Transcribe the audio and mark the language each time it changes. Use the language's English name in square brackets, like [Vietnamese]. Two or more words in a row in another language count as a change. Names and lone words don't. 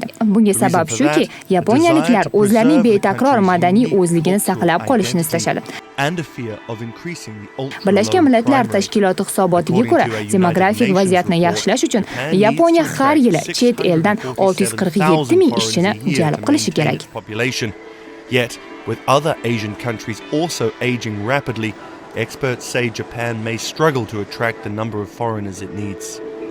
[Uzbek] Bunga sabab shuki, yaponiyaliklar o'zlarining betakror madaniy o'zligini saqlab qolishni istashadi. Birlashgan Millatlar Tashkiloti hisobotiga ko'ra, demografik vaziyatni yaxshilash uchun Yaponiya har yili chet eldan 647 ming ishchini jalb qilishi kerak. [English] Yet, with other Asian countries also aging rapidly, experts say Japan may struggle to attract the number of foreigners it needs.